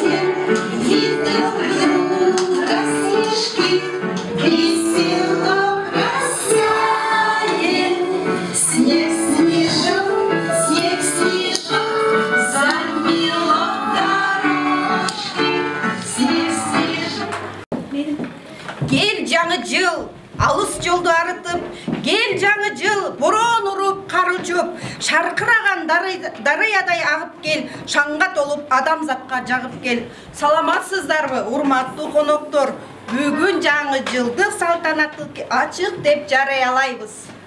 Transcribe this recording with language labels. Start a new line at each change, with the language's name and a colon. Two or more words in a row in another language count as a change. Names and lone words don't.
Russian: Видно друга снежки, весело бросаем. Снег, снежок, снег, снежок, замело дорожки. Снег, снежок.
Kyrgyz: Gel жаңы жыл, алыс жолду арытып, гел жаңы жыл, борон уруп, кар учуп, шаркыраган дарыядай агып кел, шаңга толуп, адамзатка жагып кел. Саламатсыздарбы, урматтуу коноктор? Бүгүн жаңы жылдык салтанатты ачык деп жарыялайбыз.